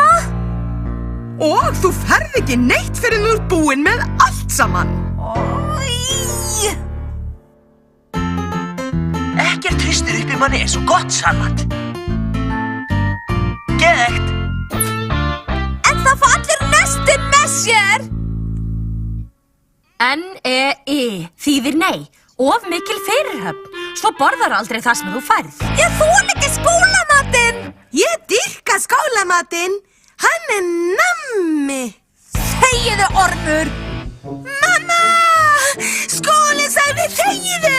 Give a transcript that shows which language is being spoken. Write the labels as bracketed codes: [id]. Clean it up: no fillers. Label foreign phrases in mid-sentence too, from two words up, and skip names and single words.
[is] Og þú ferð ekki neitt fyrir þú ert búinn með allt saman. Í. Ekkert hristir upp í manni eins og gott salat. Geðveikt. En það fá allir nestin með sér. N-E-I þýðir nei. Of mikil fyrirhöfn. Svo borðar aldrei það sem þú færð. Ég þoli ekki skólamatinn. Ég dýrka skólamatinn. Hann nammi. Þegiðu, Ormur. Mamma! Skúli sagði þegiðu.